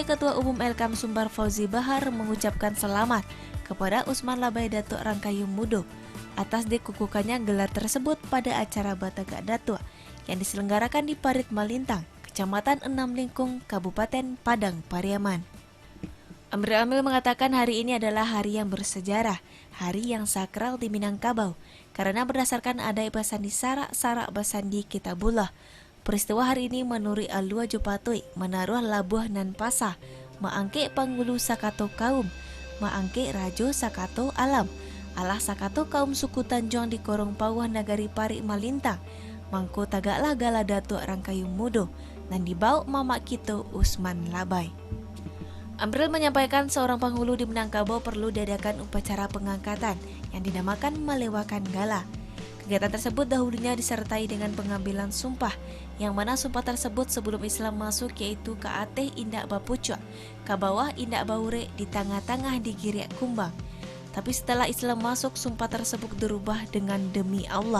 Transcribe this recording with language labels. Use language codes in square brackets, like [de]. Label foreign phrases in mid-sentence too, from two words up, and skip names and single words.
[id] Ketua Umum Elkam Sumbar Fauzi Bahar mengucapkan selamat kepada Usman Labai Datuk Rangkayum Mudo atas dikukuhkannya gelar tersebut pada acara Batagak Datua yang diselenggarakan di Parit Malintang, Kecamatan Enam Lingkung, Kabupaten Padang Pariaman. Amril Amir mengatakan hari ini adalah hari yang bersejarah, hari yang sakral di Minangkabau, karena berdasarkan [min] ada basandi sarak-sarak basandi Kitabullah. [id] Peristiwa hari ini [min] menuri alua jopatui, menaruh labuh nan pasah, maangke panggulu sakato kaum, maangke rajo sakato alam, alah sakato kaum suku Tanjung di Korong Pawah Nagari Parit Malintang, mangko tagaklah gala Datuk Rangkayum Mudo, dan dibau mama kito Usman Labai. [id] Amril menyampaikan seorang penghulu di Minangkabau perlu diadakan upacara pengangkatan yang dinamakan [min] melewakan gala. [id] Kegiatan tersebut dahulunya disertai dengan pengambilan sumpah, yang mana sumpah tersebut sebelum Islam masuk yaitu [min] ka ateh indak bapucuk, ka bawah indak baure, di tengah-tengah digiriak kumbang. [id] Tapi setelah Islam masuk, sumpah tersebut dirubah dengan demi Allah.